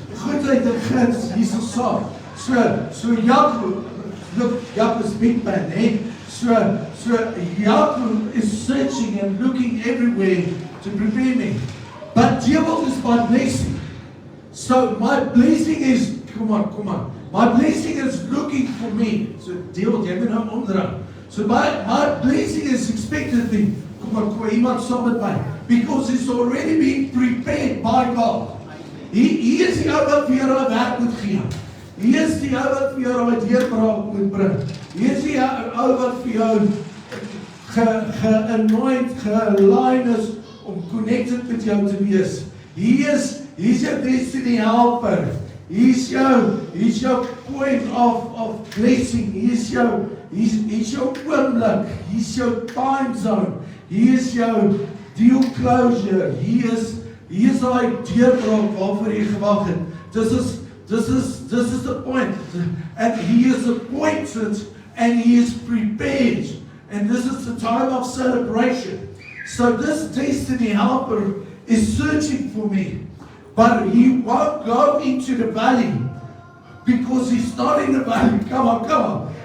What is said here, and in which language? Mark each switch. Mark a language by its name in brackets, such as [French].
[Afrikaans] Goed uit die grens, hier's 'n saak. [English] So Jacob, look, Jacob's big man, eh? So Jacob is searching and looking everywhere to prepare me. But devil is my blessing. So my blessing is, come on. My blessing is looking for me. So devil, [Afrikaans] jy moet nou omdraai. [English] So my blessing is expectantly, come on, [Afrikaans] iemand saam met my. [English] Because it's already been prepared by God. He is [Afrikaans] die ou wat vir jou 'n werk moet gee. He is die ou wat vir jou 'n deurbraak moet bring. [English] He is [Afrikaans] die ou wat vir jou ge-anoint, ge-align is om connected met jou te wees. [English] He's your destiny helper. He's your point of blessing. He's your oomblik. He's your time zone. He is your deal closure. He is [Afrikaans] daai deurbraak waarvoor jy gewag het. [English] This is the point. And he is appointed and he is prepared. And this is the time of celebration. So this destiny helper is searching for me. But he won't go into the valley because he's not in the valley. Come on.